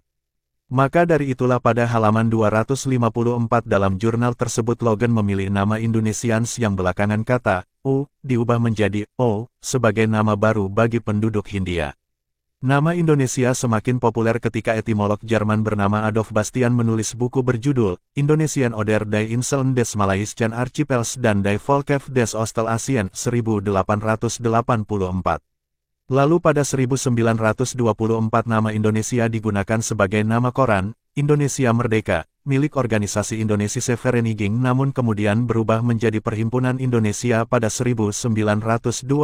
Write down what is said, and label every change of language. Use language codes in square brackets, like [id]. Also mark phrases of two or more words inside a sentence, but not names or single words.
[id] Maka dari itulah pada halaman 254 dalam jurnal tersebut Logan memilih nama Indonesians yang belakangan kata U diubah menjadi O sebagai nama baru bagi penduduk Hindia. Nama Indonesia semakin populer ketika etimolog Jerman bernama Adolf Bastian menulis buku berjudul Indonesian Oder die Inseln des Malaysian Archipels dan Die Volkef des Ostelasien 1884. Lalu pada 1924 nama Indonesia digunakan sebagai nama koran, Indonesia Merdeka, milik organisasi Indonesische Vereniging namun kemudian berubah menjadi Perhimpunan Indonesia pada 1925.